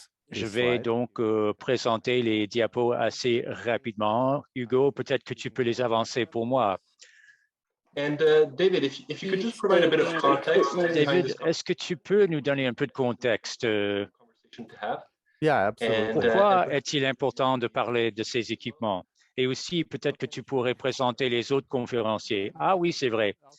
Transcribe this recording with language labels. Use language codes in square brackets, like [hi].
[fr] Je vais donc présenter les diapos assez rapidement. Hugo, peut-être que tu peux les avancer pour moi. [en] David, if you could just provide a bit of context. [fr] David, est-ce que tu peux nous donner un peu de contexte? Pourquoi est-il important de parler de ces équipements? Et aussi, peut-être que tu pourrais présenter les autres conférenciers. Ah oui, c'est vrai.